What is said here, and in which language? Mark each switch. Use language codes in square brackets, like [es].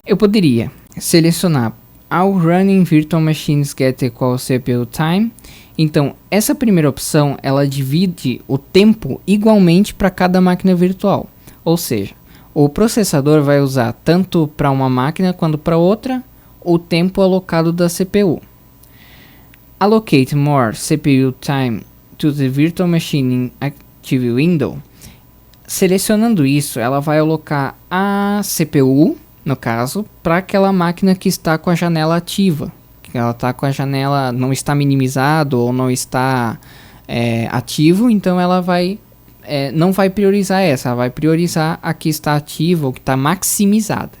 [en] Eu poderia selecionar All Running Virtual Machines Get Equal CPU Time. [pt] Então, essa primeira opção, ela divide o tempo igualmente para cada máquina virtual. Ou seja, o processador vai usar tanto para uma máquina quanto para outra o tempo alocado da CPU. [en] Allocate more CPU time to the virtual machine in active window. [pt] Selecionando isso, ela vai alocar a CPU, no caso, para aquela máquina que está com a janela ativa. Que ela está com a janela, não está minimizado ou não está ativo, então ela não vai priorizar essa, ela vai priorizar a que está ativa ou que está maximizada.